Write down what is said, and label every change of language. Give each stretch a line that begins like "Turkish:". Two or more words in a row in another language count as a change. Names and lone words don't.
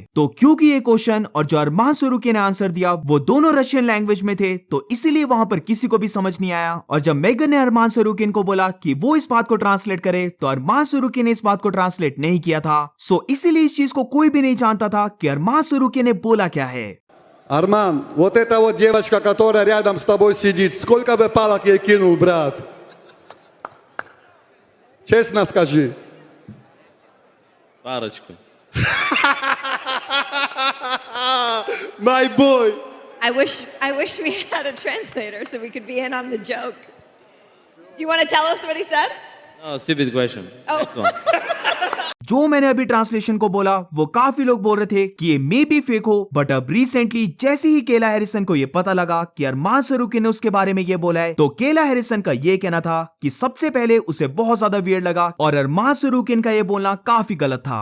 Hindi: तो क्योंकि ये क्वेश्चन और जो अरमान सरूकिन ने आंसर दिया वो दोनों
English: Russian language
Hindi: में थे, तो इसीलिए वहां पर किसी को भी समझ नहीं आया। और जब मेगन ने अरमान सरूकिन को बोला कि वो इस बात को ट्रांसलेट करे, तो अरमान सरूकिन ने इस बात को ट्रांसलेट नहीं किया था। सो इसीलिए इस चीज को कोई भी नहीं जानता था कि अरमान सरूकिन ने बोला क्या है।
Russian: Арман, вот эта вот девочка, которая рядом с тобой сидит, сколько бы палок ей кинул, брат? Честно скажи. Парочку.
English: My boy. I wish we had a translator so we could be in on the joke. Do you want to tell us what he said? No, stupid question. Oh. Next one.
Hindi: जो मैंने अभी ट्रांसलेशन को बोला वो काफी लोग बोल रहे थे कि ये
English: maybe fake
Hindi: हो, बट अब रिसेंटली जैसे ही केला हैरिसन को ये पता लगा कि अरमान सरूकिन ने उसके बारे में ये बोला है, तो केला हैरिसन का ये कहना था कि सबसे पहले उसे बहुत ज्यादा वियर्ड लगा और अरमान सरूकिन का ये बोलना काफी गलत था।